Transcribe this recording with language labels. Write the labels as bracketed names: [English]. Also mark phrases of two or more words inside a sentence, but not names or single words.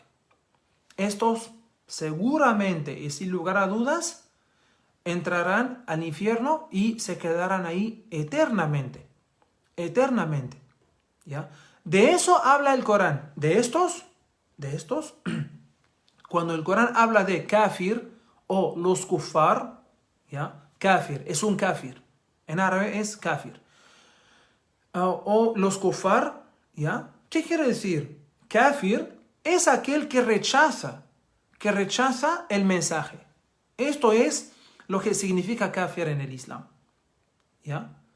[Spanish] Estos seguramente y sin lugar a dudas entrarán al infierno y se quedarán ahí eternamente, eternamente, ¿ya? De eso habla el Corán, de estos, cuando el Corán habla de kafir o los kuffar, ¿ya? Kafir es un kafir, en árabe es kafir, o los kuffar, ¿ya? ¿Qué quiere decir? Kafir es aquel que rechaza el mensaje. Esto es lo que significa kafir en el Islam, ¿ya?